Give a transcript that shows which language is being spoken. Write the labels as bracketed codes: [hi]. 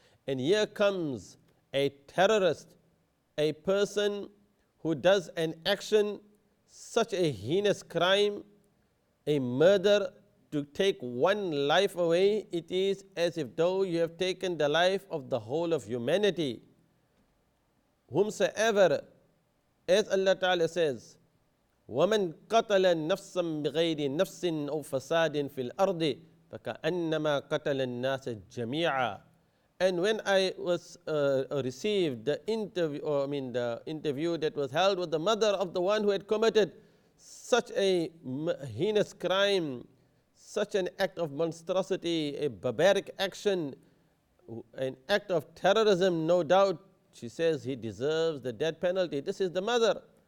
[en] And here comes a terrorist, a person who does an action, such a heinous crime, a murder to take one life away, it is as if though you have taken the life of the whole of humanity. Whomsoever, as Allah Ta'ala says, [ar] وَمَنْ قَتَلَ نَفْسًا بِغَيْرِ نَفْسٍ أَوْ فَسَادٍ فِي الْأَرْضِ فَكَأَنَّمَا قَتَلَ النَّاسَ جَمِيعًا. [en] And when I was received the interview, the interview that was held with the mother of the one who had committed such a heinous crime, such an act of monstrosity, a barbaric action, an act of terrorism, no doubt, she says he deserves the death penalty. This is the mother.